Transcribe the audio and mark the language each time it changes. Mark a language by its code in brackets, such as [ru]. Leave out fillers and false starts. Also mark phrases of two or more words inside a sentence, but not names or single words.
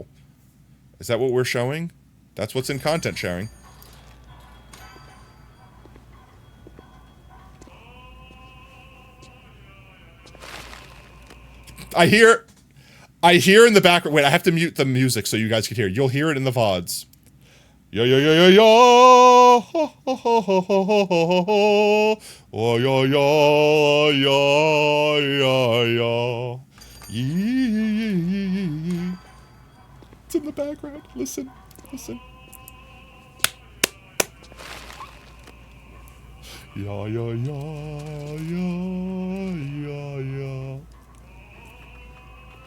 [en] Is that what we're showing? That's what's in content sharing. I hear in the background. Wait, I have to mute the music so you guys can hear. You'll hear it in the VODs. Yo yo yo yo yo. Ho ho ho ho ho ho ho ho. Oh yo yo yo yo yo. Yee. It's in the background. Listen. Listen. Ya ya ya ya ya ya.